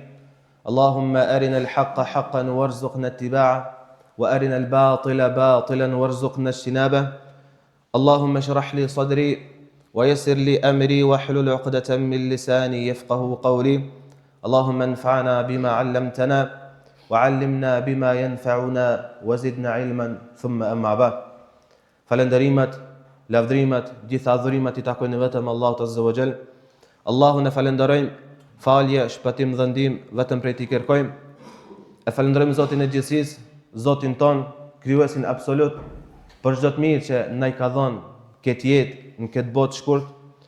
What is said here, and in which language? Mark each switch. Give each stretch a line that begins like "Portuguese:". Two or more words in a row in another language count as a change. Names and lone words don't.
Arabic: اللهم أرنا الحق حقا وارزقنا اتباعه وأرنا الباطل باطلا وارزقنا اجتنابه. اللهم اشرح لي صدري ويسر لي أمري واحلل عقدة من لساني يفقه قولي. اللهم انفعنا بما علمتنا وعلمنا بما ينفعنا وزدنا علما. ثم أما بعد.
Albanian: Falenderimet, lavdrimet, gjitha adhurimet I takojnë vetëm Allahut
Arabic: عز وجل.
Albanian: Allahun e falenderojmë, falje, shpëtim dhe ndihmë vetëm prej Tij kërkojmë. E falenderojmë Zotin e gjithësisë, Zotin ton, krijuesin absolut, për çdo të mirë që na I ka dhënë këtë jetë, në këtë botë shkurt.